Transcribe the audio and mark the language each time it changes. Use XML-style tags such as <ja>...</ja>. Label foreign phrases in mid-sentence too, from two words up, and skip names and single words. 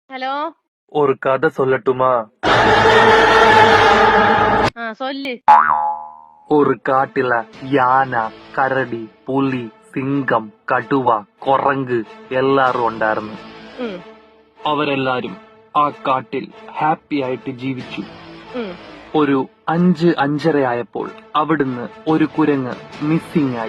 <ta>ஹலோ. ஒரு கதை சொல்லட்டுமா? சொல்லு. ஒரு காட்டுல யானை,</ta> <ml>കരടി, പുലി, സിംഹം, കടുവ, കുരങ്ങ് എല്ലാരും ഉണ്ടായിരുന്നു. അവരെല്ലാരും ആ കാട്ടിൽ ഹാപ്പി ആയിട്ട് ജീവിച്ചു. ഒരു 5-5:30 ആയപ്പോൾ അവിടുന്ന് ഒരു കുരങ്ങ് മിസ്സിംഗ് ആയി.</ml>